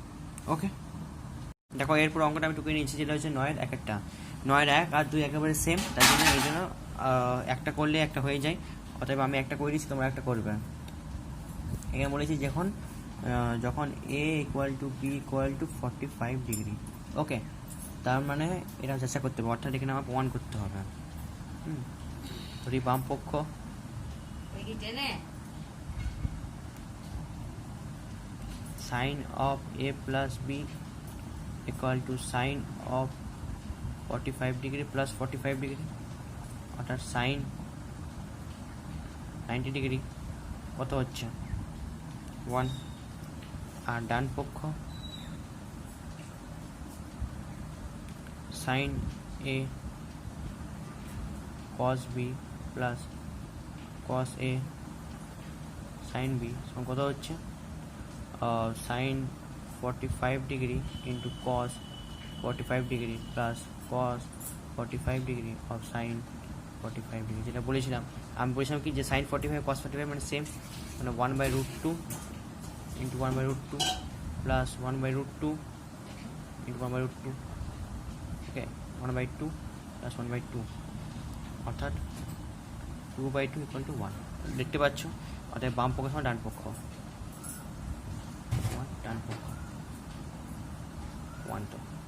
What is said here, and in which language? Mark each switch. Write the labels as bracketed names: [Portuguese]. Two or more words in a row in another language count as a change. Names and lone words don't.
[Bangla] ওকে, দেখো এরপর অঙ্কটা আমি টুকিয়ে নিচ্ছি, যেটা হচ্ছে 9 একটা 9 1 আর 2 একেবারে সেম, তাই জন্য এই জন্য একটা করলে একটা হয়ে যায়, অতএব আমি একটা করে দিচ্ছি, তোমরা একটা করবে। এখানে বলেছি যখন a = b = 45 ডিগ্রি, ওকে, তার মানে এটা যাচাই করতে হবে, অর্থাৎ এখানে আমার প্রমাণ করতে হবে। ধরি বাম পক্ষ [English] sin of a plus b [Bangla] = sin of 45 ডিগ্রি প্লাস 45 ডিগ্রি, অর্থাৎ sin 90 ডিগ্রি কত হচ্ছে 1। আর ডান পক্ষ sin a cos b প্লাস cos a sin b কত হচ্ছে sin 45 ডিগ্রি ইন্টু cos 45 ডিগ্রি প্লাস cos 45 ডিগ্রি অফ sin 45 ডিগ্রি, যেটা বলেছিলাম আমি বলেছিলাম কি যে sin 45 cos 45 মানে সেম, মানে 1/√2 ইন্টু 1/√2 প্লাস 1/√2 ইন্টু 1/√2, ওকে, 1/2 প্লাস 1/2, অর্থাৎ 2/2 = 1, দেখতে পাচ্ছ, অর্থাৎ বাম পক্ষ সমান ডান পক্ষ, ডান পক্ষ 1 তো।